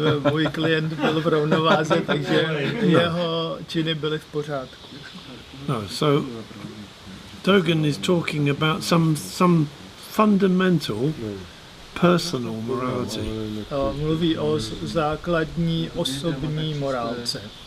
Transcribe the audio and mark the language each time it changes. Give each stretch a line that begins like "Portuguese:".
Czech: Můj klient byl v rovnováze, takže jeho činy byly v pořádku.
English: No, so Dogen is talking about some fundamental personal morality.
Czech: Mluví o základní osobní morálce,